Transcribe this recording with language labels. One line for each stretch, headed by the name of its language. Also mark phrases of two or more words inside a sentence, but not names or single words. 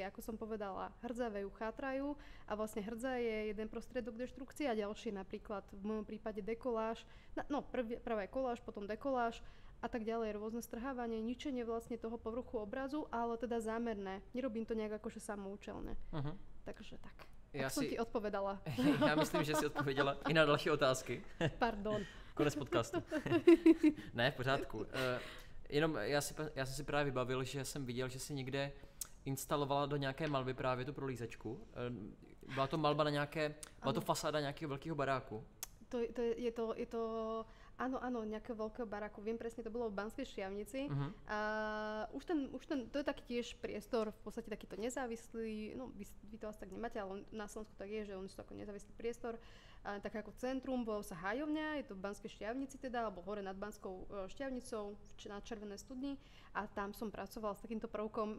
Slovak: Ako som povedala, hrdzavé ju chátrajú a vlastne hrdza je jeden prostriedok deštrukcie a ďalší napríklad v mojom prípade dekoláž, prvé koláž, potom dekoláž a tak ďalej, rôzne strhávanie, ničenie vlastne toho povrchu obrazu, ale teda zámerné. Nerobím to nejak akože samoučelne. Takže tak. Ja som ti odpovedala.
Czech: Já myslím, že si odpověděla i na další otázky. Pardon. Konec podcastu. Ne, v pořádku. Jenom já jsem si právě vybavil, že jsem viděl, že si někde instalovala do nějaké malby právě tu prolízačku. Byla to malba na nějaké, byla to fasáda nějakého velkého baráku.
Slovak: Je to áno, nejakého veľkého baráku. Viem presne, to bolo v Banskej Štiavnici. A už ten, to je taký tiež priestor, v podstate takýto nezávislý, no vy to asi tak nemáte, ale na Slovensku tak je, že oni sú ako nezávislý priestor, tak ako centrum, volá sa Hájovňa, je to v Banskej Štiavnici teda, alebo hore nad Banskou Štiavnicou, na Červenej studni, a tam som pracovala s takýmto prvkom.